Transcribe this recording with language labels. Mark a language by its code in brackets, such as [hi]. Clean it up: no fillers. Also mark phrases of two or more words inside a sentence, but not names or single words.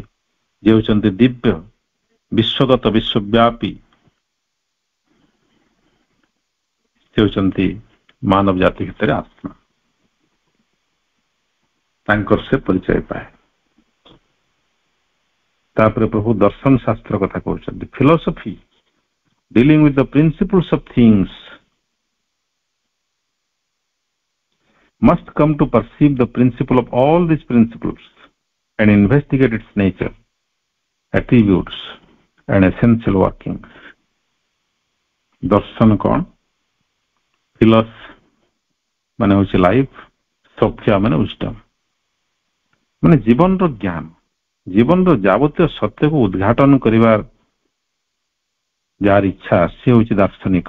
[or] ଯେ ହେଉଛନ୍ତି ଦିବ୍ୟ, ବିଶ୍ୱଗତ, ବିଶ୍ୱବ୍ୟାପୀ, ସେ ହେଉଛନ୍ତି ମାନବ ଜାତି ଭିତରେ ଆତ୍ମା। ତାଙ୍କର ସେ ପରିଚୟ ପାଏ। ତାପରେ ପ୍ରଭୁ ଦର୍ଶନ ଶାସ୍ତ୍ର କଥା କହୁଛନ୍ତି, [en] ଫିଲୋସଫି dealing with the principles of things must come to perceive the principle of all these principles and investigate its nature, attributes and essential workings. [or] ଦର୍ଶନ କଣ? ଫିଲସ୍ ମାନେ ହଉଛି ଲାଇଫ, ସଫିଆ ମାନେ wisdom, ମାନେ ଜୀବନର ଜ୍ଞାନ, ଜୀବନର ଯାବତୀୟ ସତ୍ୟକୁ ଉଦ୍ଘାଟନ କରିବାର ଯାହାର ଇଚ୍ଛା ସେ ହଉଛି ଦାର୍ଶନିକ।